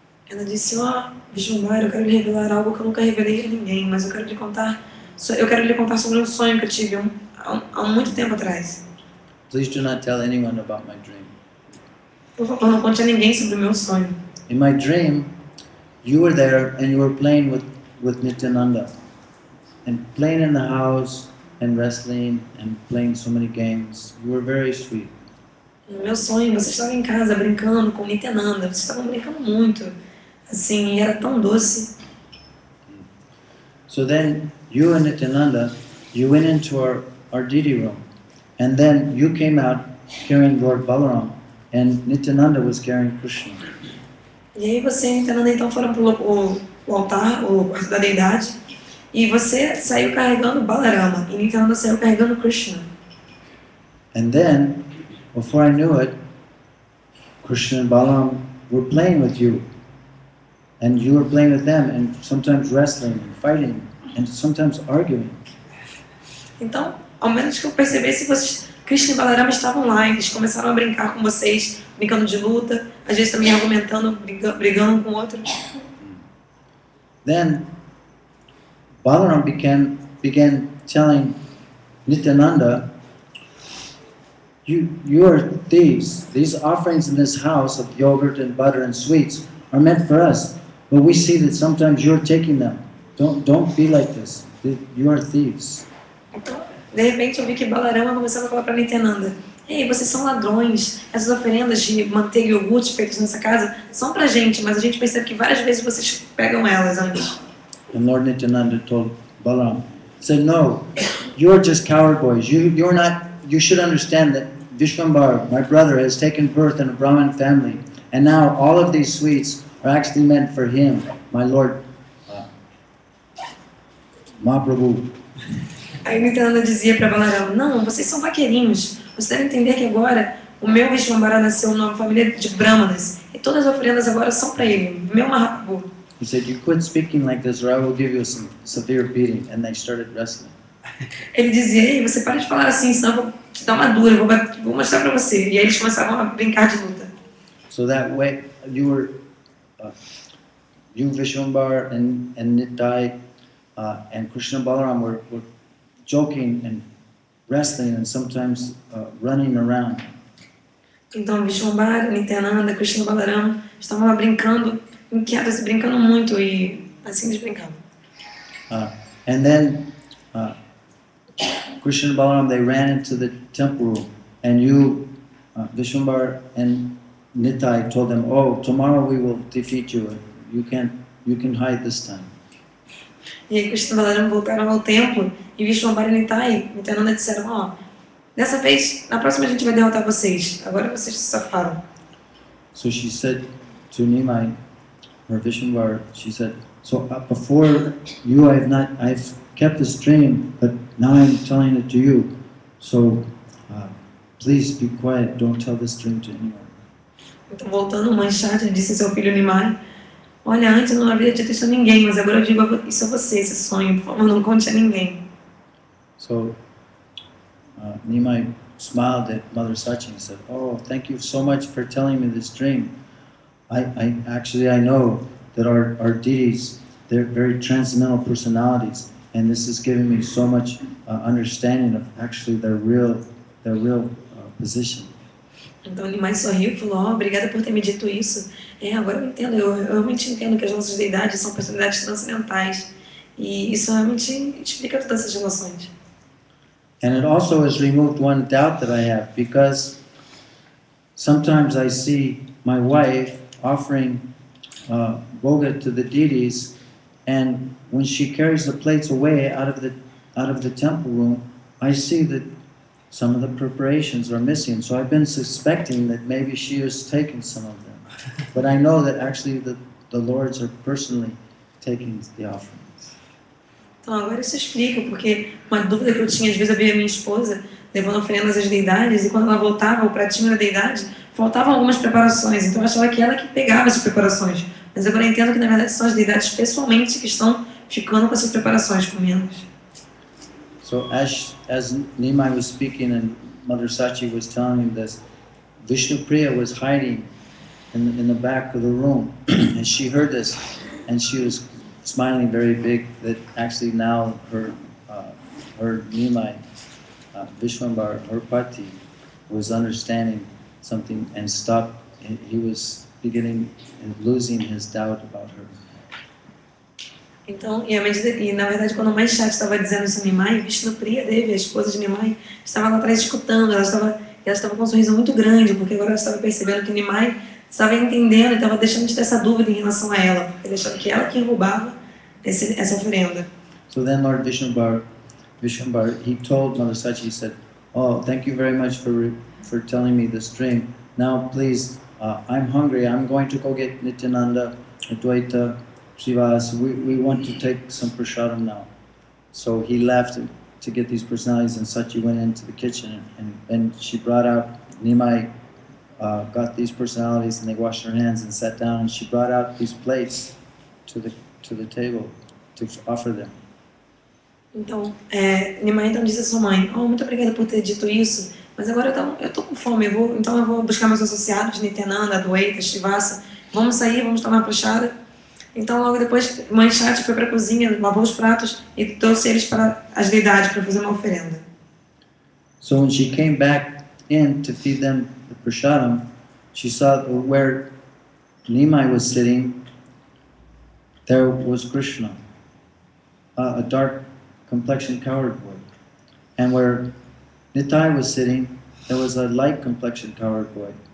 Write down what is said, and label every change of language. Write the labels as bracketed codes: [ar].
[pt] Ela disse: Vishwambara, eu quero lhe revelar algo que eu nunca revelei a ninguém, mas eu quero lhe contar sobre um sonho que eu tive há muito tempo atrás. [en] Please do not tell anyone about my dream. [pt] Por favor, não conte a ninguém sobre o meu sonho. [en] In my dream, you were there and you were playing with Nityananda, and playing in the house and wrestling and playing so many games. You were very sweet. [pt] No meu sonho, você estava em casa brincando com Nityananda, vocês estavam brincando muito, assim, e era tão doce. [en] So then, you and Nityananda, you went into our deity room, and then you came out carrying Lord Balaram, and Nityananda was carrying Krishna. [pt] E aí você e Nityananda então foram para o altar, o quarto da deidade, e você saiu carregando Balarama, e Nityananda saiu carregando Krishna. [en] And then, before I knew it, Krishna and Balaram were playing with you. And you were playing with them, and sometimes wrestling and fighting, and sometimes arguing. [pt] Então, ao menos que eu percebesse, Krishna e Balarama estavam lá, eles começaram a brincar com vocês, brincando de luta, às vezes também argumentando, brigando um com o outro. [en] Then, Balaram began telling Nityananda, you are thieves. These offerings in this house of yogurt and butter and sweets are meant for us. But we see that sometimes you're taking them. Don't be like this. You are thieves. [pt] Então, de repente eu vi que Balarama começava a falar para Nityananda: "Ei, vocês são ladrões. Essas oferendas de manteiga e iogurte feitas nessa casa são pra gente, mas a gente percebe que várias vezes vocês pegam elas antes." [en] And Lord Nityananda told Balaram, he said, "No, you're just coward boys. You're not. You should understand that Vishwambar, my brother, has taken birth in a Brahmin family, and now all of these sweets are actually meant for him, my Lord Mahaprabhu." [pt] Aí Nityananda dizia para Balarama: "Não, vocês são vaqueirinhos. Vocês devem entender que agora o meu Vishwambara nasceu numa família de brahmanas e todas as oferendas agora são para ele, meu Mahaprabhu." [en] He said, "You quit speaking like this, or I will give you some severe beating." And they started wrestling. [pt] Ele dizia: "Ei, você para de falar assim, senão eu vou te dar uma dura, vou mostrar para você." E aí eles começavam a brincar de luta. [en] So that way, you Vishwambar and Nitai and Krishna Balaram were joking and wrestling and sometimes running around. [pt] Então Vishwambara, Nityananda, Krishna Balarama estavam lá brincando, inquietos e brincando muito, e assim eles brincavam. [en] And then Krishna and Balaram, they ran into the temple room, and you, Vishwambar and Nitai, told them, "Oh, tomorrow we will defeat you. You can hide this time." [pt] E aí Krishna e Balarama voltaram ao templo, e Vishwambara e Nityananda disseram: "Dessa vez, na próxima a gente vai derrotar vocês. Agora vocês se safaram." [en] So she said to Nimai, or Vishwambar, she said, "So before you, I've kept this dream, but now I'm telling it to you. So please be quiet. Don't tell this dream to anyone." [pt] Então, voltando, Mãe Shati disse a seu filho Nimai: "Olha, antes eu não havia dito isso a ninguém, mas agora eu digo isso a você, esse sonho. Por favor, não conte a ninguém." [en] So Nimai smiled at Mother Sachi and said, "Oh, thank you so much for telling me this dream. I know that our deities, they're very transcendental personalities, and this is giving me so much understanding of actually their real position." [pt] Então Nimai sorriu e falou: "Obrigada por ter me dito isso. Agora eu entendo, eu realmente entendo que as nossas deidades são personalidades transcendentais. E isso realmente explica todas essas relações." [en] And it also has removed one doubt that I have, because sometimes I see my wife offering bhoga to the deities, and when she carries the plates away out of the temple room, I see that some of the preparations are missing. So I've been suspecting that maybe she has taken some of them, but I know that actually the lords are personally taking the offerings. [pt] Então agora isso explica, porque uma dúvida que eu tinha, às vezes eu via minha esposa levando oferendas às deidades, e quando ela voltava, o pratinho da deidade, faltavam algumas preparações, então eu achava que ela que pegava essas preparações. Mas agora eu entendo que na verdade são as deidades pessoalmente que estão ficando com essas preparações, comendo. [en] So as Nimai was speaking and Mother Sachi was telling him this, Vishnupriya was hiding in the back of the room, and she heard this, and she was smiling very big that actually now her Nimai, Vishwambar, her pati, was understanding something and stopped. He was beginning and losing his doubt about her. [pt] Então, e na verdade, quando a mãe Shakti estava dizendo isso a Nimai, Vishnupriya Devi, a esposa de Nimai, estava lá atrás escutando, ela estava com um sorriso muito grande, porque agora ela estava percebendo que Nimai estava entendendo e estava deixando de ter essa dúvida em relação a ela, porque ele achava que ela que roubava essa oferenda. [en] So then Lord Vishwambar, he told Mother Sachi, he said, "Oh, thank you very much for telling me this dream. Now please, I'm hungry, I'm going to go get Nityananda, Advaita, Srivas. We want to take some prasadam now." So he left to get these personalities, and Sachi went into the kitchen, and she brought out, Nimai got these personalities, and they washed their hands and sat down, and she brought out these plates to the table to offer them. [pt] Então, Nimai então disse à sua mãe, muito obrigada por ter dito isso, mas agora eu estou com fome, então eu vou buscar meus associados, Nityananda, Advaita, Srivasa, vamos sair, vamos tomar prashada. Então logo depois, mãe Shakti foi para a cozinha, lavou os pratos e trouxe eles para as deidades para fazer uma oferenda. [en] So when she came back in to feed them the prasadam, she saw where Nimai was sitting, there was Krishna, a dark complexioned cowherd boy. And where Nitai was sitting, there was a light complexioned cowherd boy.